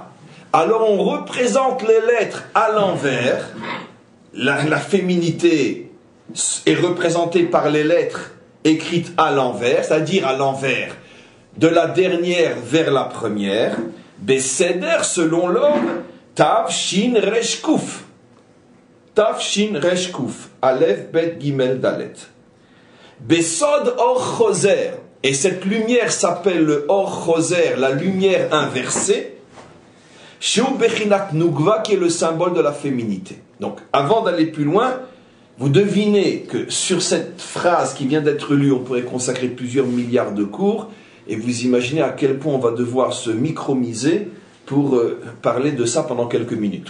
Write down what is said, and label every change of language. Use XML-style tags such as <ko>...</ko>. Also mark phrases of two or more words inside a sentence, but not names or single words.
<fr>Alors on représente les lettres à l'envers. La féminité est représentée par les lettres écrites à l'envers, c'est-à-dire à l'envers de la dernière vers la première. Beseder selon l'ordre,</fr> <he>תו שין ריש קוף. תו שין ריש קוף אלף בית גימל דלת. בסוד אור חוזר.</he> <fr>Et cette lumière s'appelle le</fr> <he>אור חוזר,</he> <fr>la lumière inversée.</fr> <he>שהוא בחינת נוקבא,</he> <fr>qui est le symbole de la féminité. Donc, avant d'aller plus loin, vous devinez que sur cette phrase qui vient d'être lue, on pourrait consacrer plusieurs milliards de cours, et vous imaginez à quel point on va devoir se micromiser pour parler de ça pendant quelques minutes.</fr>